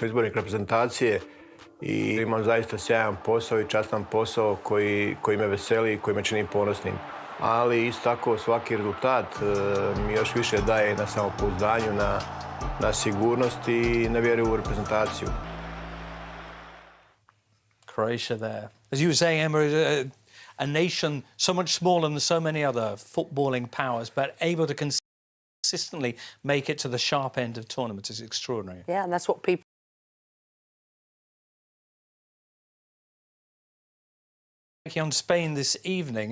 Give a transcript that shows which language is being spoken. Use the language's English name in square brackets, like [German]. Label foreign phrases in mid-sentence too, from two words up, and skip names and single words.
[Croatian] sam izbornik reprezentacije i imam zaista sjajan posao i častan posao koji me veseli i koji me čini ponosnim. Ali isto tako svaki rezultat mi još više daje na samopouzdanju, na sigurnosti i na vjeru u reprezentaciju. [English] Croatia there. As you were saying, Emma, a nation so much smaller than so many other footballing powers, but able to consistently make it to the sharp end of tournaments is extraordinary. Yeah, and that's what people on Spain this evening.